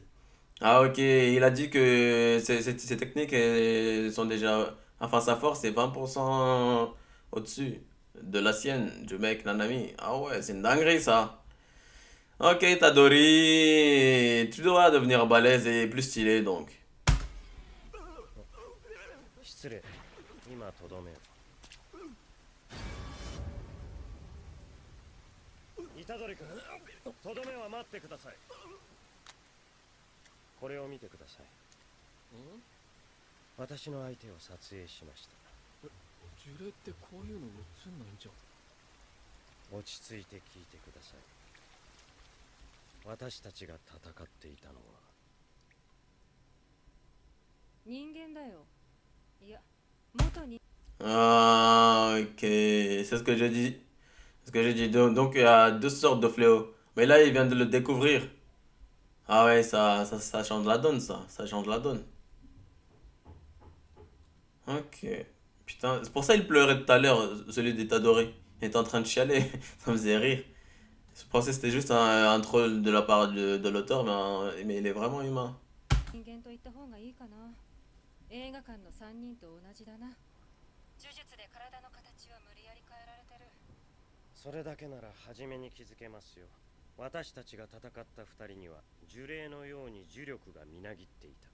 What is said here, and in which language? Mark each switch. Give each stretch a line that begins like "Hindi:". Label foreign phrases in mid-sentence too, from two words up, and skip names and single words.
French: Ah ok, il a dit que ces techniques sont déjà... Enfin, sa force est 20% au-dessus de la sienne, du mec Nanami. Ah ouais, c'est une dinguerie ça. Ok, Tadori, tu dois devenir balèze et plus stylé donc.
Japanese: 失礼。今とどめを。虎杖君、とどめは待ってください。これを見てください。私の相手を撮影しました。呪霊ってこういうの映んないんじゃ。落ち着いて聞いてください。私たちが戦っていたのは人間だよ。いや、元に。
French: Ah ok, c'est ce que j'ai dit. C'est ce que j'ai dit. Donc il y a deux sortes de fléaux. Mais là, il vient de le découvrir. Ah ouais, ça change la donne ça. Ça change la donne. Ok. Putain, c'est pour ça il pleurait tout à l'heure, celui des Tadoré. Il était en train de chialer. Ça me faisait rire. Je pensais que c'était juste un troll de la part de l'auteur, mais il est vraiment humain.
Japanese: 人間と言った方がいいかな。映画館の3人と同じだな。呪術で体の形を無理やり変えられてる。それだけなら初めに気づけますよ。私たちが戦った2人には呪霊のように呪力がみなぎっていた。